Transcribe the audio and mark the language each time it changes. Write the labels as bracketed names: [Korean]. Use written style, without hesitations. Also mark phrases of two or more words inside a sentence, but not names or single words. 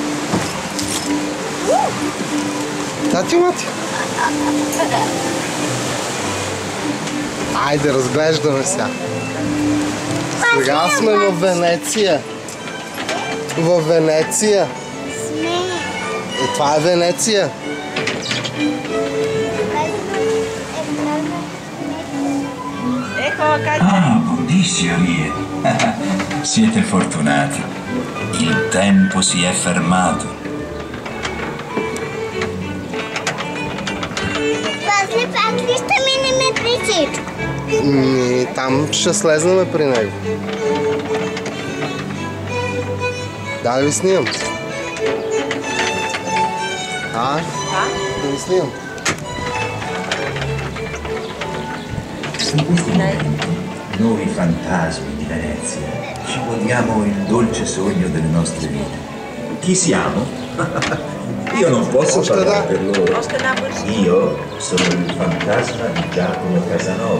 [Bulgarian] Тати, мати. Айде, разглеждаме сега. Сега сме в Венеция. В Венеция. Това е Венеция. [Italian] Ah, buonissimi. Siete fortunati. Il tempo si è fermato. [Bulgarian] После пак ли ще минеме при всичко? Там ще слезнем при него. Да ли снимам? Да ли снимам? [Italian] Noi fantasmi di Venezia ci godiamo il dolce sogno delle nostre vite. Chi siamo? Io non posso parlare per loro. Io sono il fantasma di Giacomo Casanova.